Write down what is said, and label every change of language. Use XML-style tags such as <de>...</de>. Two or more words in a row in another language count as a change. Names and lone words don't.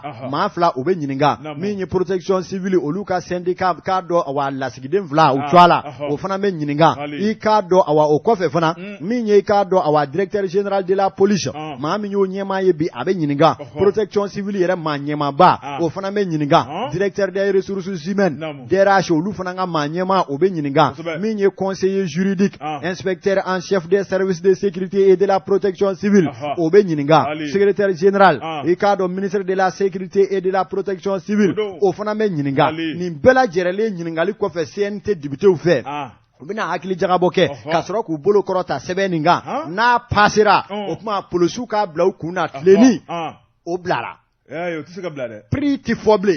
<bm>maa fila o bɛ ɲininka min ye</bm> <fr>protection civile</fr> <bm>olu ka syndicat k'a dɔn awa lasigiden fila u cɔ la o fana bɛ ɲininka i k'a dɔn awa o kɔfɛ fana min ye i k'a dɔn awa</bm> <fr>directeur général de la police</fr> <bm>maa min y'o ɲɛmaa ye bi a bɛ ɲininka</bm> <fr>protection civile</fr> <bm>yɛrɛ maa ɲɛmaaba o fana bɛ ɲininka</bm> <fr>directeur des ressources humaines DRH</fr> <bm>olu fana ka maa ɲɛmaa o bɛ ɲininka min ye</bm> <fr>conseiller juridique inspecteur en chef des services de sécurité et de la protection civile</fr> <bm>o bɛ ɲininka</bm> <fr>secrétaire général</fr> <bm>i k'a dɔn</bm> <fr>ministre de la sécurité et de la protection civile</fr> <bm>o fana bɛ ɲininka nin bɛɛ lajɛlen ɲininkali kɔfɛ CNT députéw fɛ u bɛna hakili jagabɔ kɛ ka sɔrɔ k'u bolo kɔrɔta sɛbɛn nin kan n'a passera o tuma polisiw k'a bila u kun na tilenni o bilara o tɛ se ka bila dɛ prix tɛ fɔ bilen</bm>